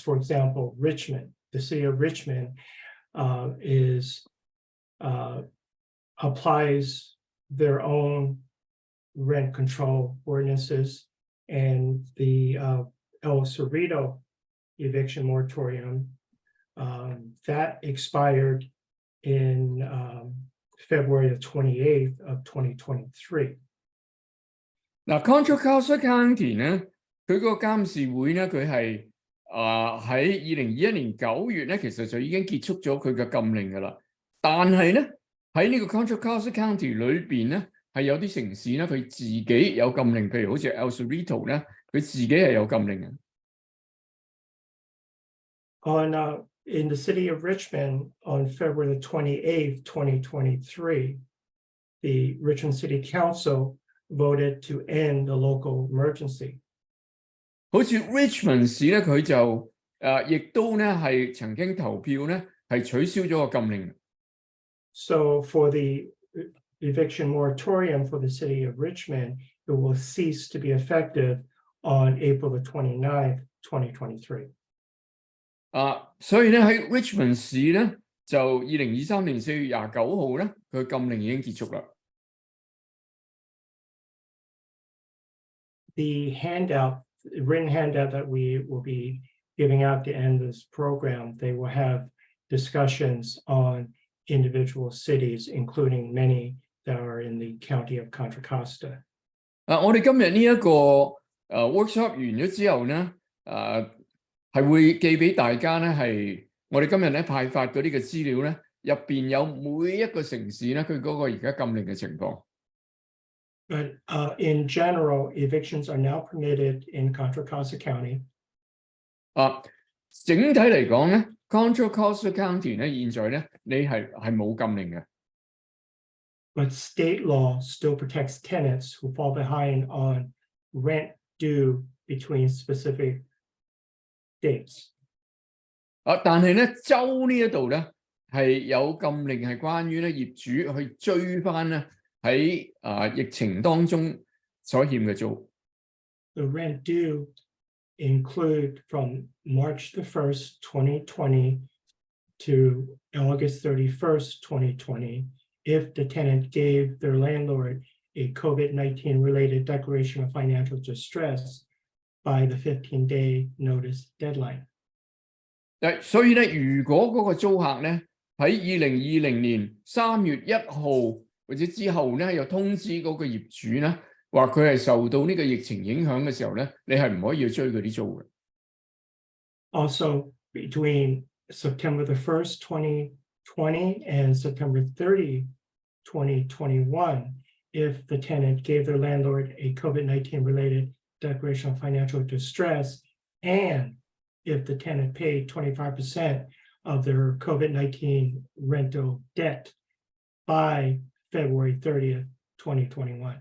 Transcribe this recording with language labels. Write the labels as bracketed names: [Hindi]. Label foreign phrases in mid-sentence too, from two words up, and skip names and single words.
[English] For example, Richmond, the city of Richmond applies their own rent control ordinances, and the El Cerrito eviction moratorium that expired in February of 28th of 2023. [Cantonese] Contra Costa County 咧，佢個監事會咧，佢係喺2021年9月咧，其實就已經結束咗佢嘅禁令噶啦。但係咧喺呢個 Contra Costa County 裏邊咧，係有啲城市咧，佢自己有禁令，譬如好似 El Cerrito 咧，佢自己係有禁令嘅。 [English] In the city of Richmond, on February 28th, 2023, the Richmond City Council voted to end the local emergency. [Cantonese] 好似 Richmond 市咧，佢就亦都咧係曾經投票咧，係取消咗個禁令。 [English] So for the eviction moratorium for the city of Richmond, it will cease to be effective on April 29th, 2023. [Cantonese] 所以咧喺 Richmond 市咧，就2023年4月29號咧，佢禁令已經結束啦。 [English] The written handout that we will be giving out to end this program, they will have discussions on individual cities, including many that are in the county of Contra Costa. [Cantonese] 我哋今日呢一個workshop 完咗之後咧， 係會寄俾大家咧，係我哋今日咧派發嗰啲嘅資料咧，入邊有每一個城市咧，佢嗰個而家禁令嘅情況。 [English] But in general, evictions are now permitted in Contra Costa County. [Cantonese] 整體嚟講咧 ，Contra Costa County 咧，現在咧你係冇禁令嘅。 [English] But state law still protects tenants who fall behind on rent due between specific dates. [Cantonese] 但係咧州呢一度咧係有禁令，係關於咧業主去追翻咧喺疫情當中所欠嘅租。 [English] The rent due include from March the 1st, 2020 to August 31st, 2020, if the tenant gave their landlord a COVID-19 related declaration of financial distress by the 15-day notice deadline. [Cantonese] 所以咧，如果嗰個租客咧喺2020年3月1號或者之後咧，又通知嗰個業主咧，話佢係受到呢個疫情影響嘅時候咧，你係唔可以去追佢啲租嘅。 [English] Also, between September the 1st, 2020 and September 30, 2021, if the tenant gave their landlord a COVID-19 related declaration of financial distress, and if the tenant paid 25% of their COVID-19 rental debt by February 30th, 2021.